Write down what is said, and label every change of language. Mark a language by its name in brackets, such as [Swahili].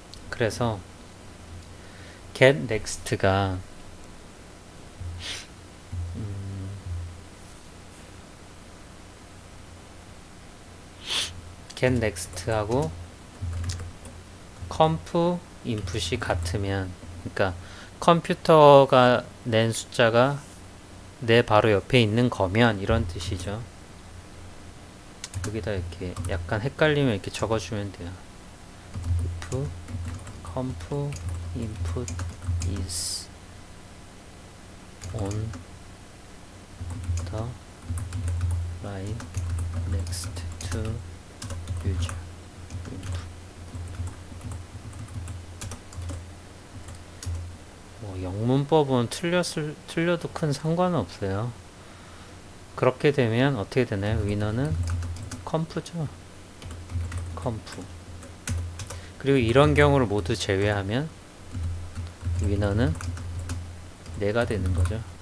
[Korean] 그래서 get next가 get next하고 conf input이 같으면, 그러니까 컴퓨터가 낸 숫자가 내 바로 옆에 있는 거면 이런 뜻이죠. 여기다 이렇게 약간 헷갈리면 이렇게 적어주면 돼요. [English] if conf input is on the line next to user input. [Korean] 뭐 영문법은 틀려도 큰 상관은 없어요. 그렇게 되면 어떻게 되나요? 위너는 컴프죠. 컴프. 그리고 이런 경우를 모두 제외하면 위너는 내가 되는 거죠.